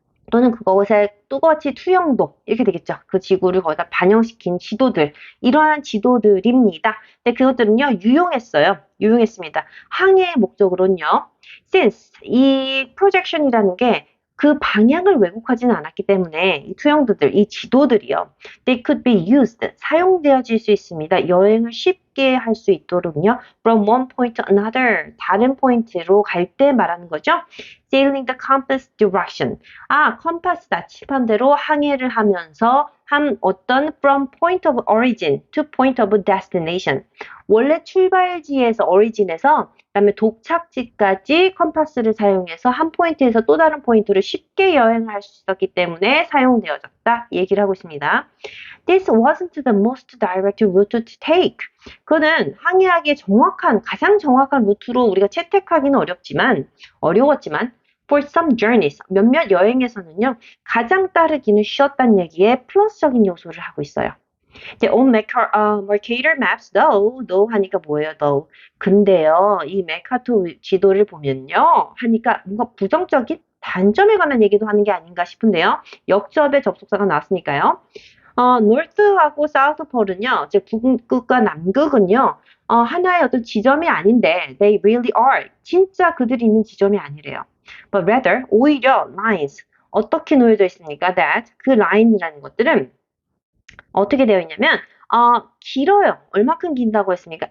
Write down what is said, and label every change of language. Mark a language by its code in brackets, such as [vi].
[ko] 또는 그것의 똑같이 투영도 이렇게 되겠죠. 그 지구를 거기다 반영시킨 지도들, 이러한 지도들입니다. 근데 그것들은요 유용했습니다. 항해의 목적으로는요. Since 이 projection이라는 게 그 방향을 왜곡하지는 않았기 때문에 이 투영도들, 이 지도들이요. [en] They could be used, [ko] 사용되어질 수 있습니다. 여행을 쉽게 할 수 있도록요. [en] From one point to another, [ko] 다른 포인트로 갈 때 말하는 거죠. [en] Sailing the compass direction. [ko] 컴파스 나침반대로 항해를 하면서 한 어떤 [en] from point of origin to point of destination. [ko] 원래 출발지에서 origin에서 그다음에 도착지까지 컴파스를 사용해서 한 포인트에서 또 다른 포인트를 쉽게 여행할 수 있었기 때문에 사용되어졌다. 이 얘기를 하고 있습니다. [en] This wasn't the most direct route to take. [ko] 그거는 항해하기에 가장 정확한 루트로 우리가 채택하기는 어려웠지만 [en] for some journeys, [ko] 몇몇 여행에서는요, 가장 따르기는 쉬웠다는 얘기에 플러스적인 요소를 하고 있어요. 이제 [en] on Mercator Maps though [ko] 하니까 뭐예요, [en] though? [ko] 근데요, 이 메카토 지도를 보면요, 하니까 뭔가 부정적인 단점에 관한 얘기도 하는 게 아닌가 싶은데요. 역접의 접속사가 나왔으니까요. North하고 South Pole은요, 즉 북극과 남극은요, 하나의 어떤 지점이 아닌데, [en] they really are. [ko] 진짜 그들이 있는 지점이 아니래요. [en] But rather, [ko] 오히려 [en] lines. [ko] 어떻게 놓여져 있습니까? That 그 라인이라는 것들은 어떻게 되어 있냐면 길어요. 얼마큼 긴다고 했습니까?